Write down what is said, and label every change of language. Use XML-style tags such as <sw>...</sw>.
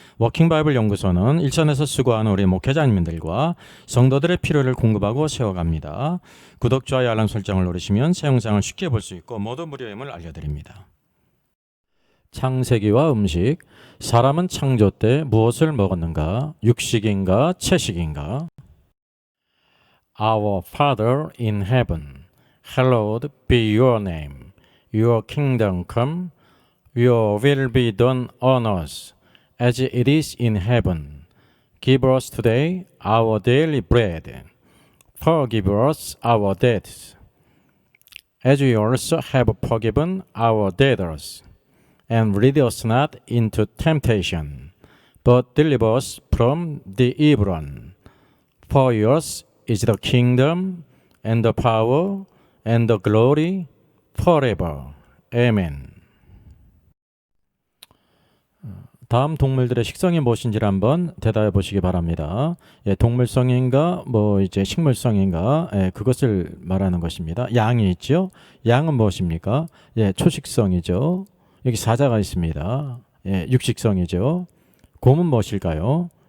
<ko>워킹바이블 연구소는 일선에서 수고하는 우리 목회자님들과 성도들의 필요를 공급하고 세워갑니다. 구독, 좋아요, 알람 설정을 누르시면 새 영상을 쉽게 볼 수 있고 모두 무료임을 알려드립니다. 창세기와 음식. 사람은 창조 때 무엇을 먹었는가? 육식인가 채식인가?</ko> <en>Our Father in heaven, hallowed be your name. Your kingdom come, your will be done on earth as it is in heaven. Give us today our daily bread. Forgive us our debts, as we also have forgiven our debtors. And lead us not into temptation, but deliver us from the evil one. For yours is the kingdom, and the power, and the glory, forever. Amen.</en> <ko>다음 동물들의 식성이 무엇인지를 한번 대답해 보시기 바랍니다. 동물성인가, 이제 식물성인가, 그것을 말하는 것입니다. 양이 있죠. 양은 무엇입니까? 초식성이죠. 여기 사자가 있습니다. 육식성이죠. 곰은 무엇일까요?</ko>